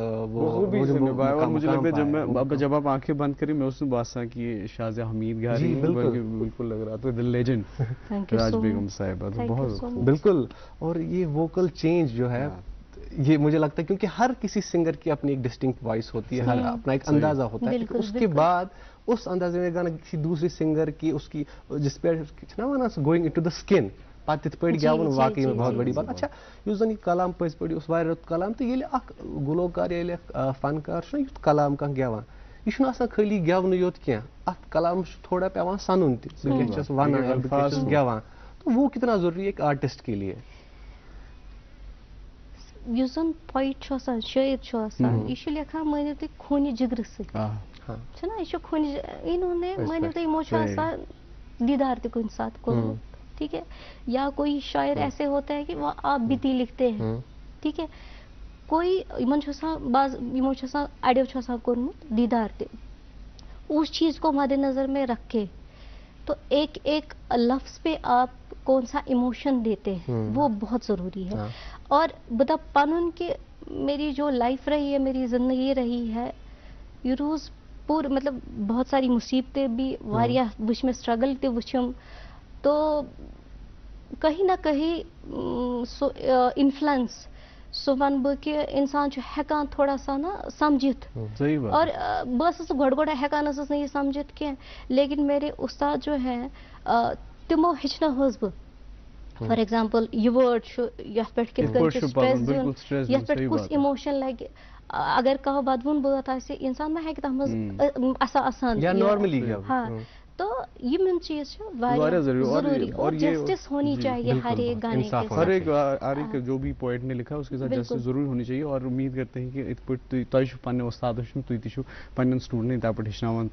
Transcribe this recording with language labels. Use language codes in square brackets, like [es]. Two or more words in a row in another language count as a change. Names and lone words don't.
[ur] اور مجھے لگتا ہے جب آپ آنکھیں بند کریں میں اس میں باسا کہ شازیہ حمید گا رہی بالکل لگ رہا تو دل لیجنڈ راج بیگم صاحبہ بہت بالکل. اور یہ ووکل چینج جو ہے یہ مجھے لگتا ہے کیونکہ ہر کسی سنگر کی اپنی ایک ڈسٹنکٹ وائس ہوتی ہے ہر اپنا ایک اندازہ ہوتا ہے اس کے بعد اس اندازے میں گانا کسی دوسری سنگر کی اس کی جس پہ [ks] نا ونان [en] going into the skin [ks] پتہ تتھ پٲٹھۍ گٮ۪وُن [ur] واقعی میں بہت بڑی بات. [ks] اچھا یُس زن یہ کلام پٔزۍ پٲٹھۍ اوس واریاہ رُت کلام تہٕ ییٚلہِ اکھ گلوکار ییٚلہِ اکھ فنکار چھُ نا یُتھ کلام کانٛہہ گٮ۪وان یہ چھُنہٕ آسان خٲلی گٮ۪ونٕے یوت کینٛہہ اتھ کلامس چھُ تھوڑا پیوان سنُن تہِ بہٕ کیٛاہ چھُس ونان بہٕ کیٛاہ چھُس گٮ۪وان [ur] تو وہ کتنا ضروری ہے ایک آرٹسٹ کے لیے. [ks] یُس زن پویٹ چھُ آسان شٲعر چھُ آسان یہ چھُ لیکھان مٲنِو تُہۍ خوٗنہِ جگرٕ سۭتۍ چھُنہ یہ چھُ خوٗنہِ انہوں نے مٲنِو تُہۍ یِمو چھُ آسان دیدار تہِ کُنہِ ساتہٕ کوٚرمُت [ur] ٹھیک ہے یا کوئی شاعر ایسے ہوتا ہے کہ وہ آپ بیتی لکھتے ہیں ٹھیک ہے کوئی [ks] یمن چھُ آسان بعض یمو چھُ آسان اڑیو چھُ آسان کوٚرمُت دیدار تہِ [ur] اس چیز کو مد نظر میں رکھے تو ایک ایک لفظ پہ آپ کون سا ایموشن دیتے ہیں وہ بہت ضروری ہے. اور بتا پنن کہ میری جو لائف رہی ہے میری زندگی رہی ہے یہ روز پور مطلب بہت ساری مصیبتیں بھی [ks] واریاہ وچھ میں سٹرگل تہِ وچھم [ur] تو کہیں نہ کہیں [ks] سو انفلنس سو ون بہ کہ انسان چھُ ہیکان [ur] تھوڑا سا [ks] نا سمجھت اور بہ ٲسٕس گۄڈٕ گۄڈٕ ہیکان ٲسٕس نہٕ یہِ سمجھت کینٛہہ [ur] لیکن میرے استاد جو ہیں [ks] تمو ہیٚچھنٲوہس بہٕ [en] for example [ks] یہ وٲڈ چھُ یتھ پٮ۪ٹھ کِتھ کٔنۍ چھُ سٹریس دیُن یتھ پٮ۪ٹھ کُس اِموشن لگہِ اگر کانٛہہ ودوُن بٲتھ آسہِ انسان ما ہیٚکہِ تتھ منٛز آسان ہاں تو یہ من چیز واریاہ ضروری [ur] اور جسٹس ہونی چاہیے ہر ایک گانے کے ساتھ. ہر ایک جو بھی پوئٹ نے لکھا اس کے ساتھ جسٹس ضروری ہونی چاہیے اور امید کرتے ہیں کہ [ks] ات پٲٹھۍ تۄہہِ چھُ پننہِ استاد ہیٚچھمُت تُہۍ تہِ چھُو پننٮ۪ن سٹوڈنٹن تتھ پٲٹھۍ ہیٚچھناوان.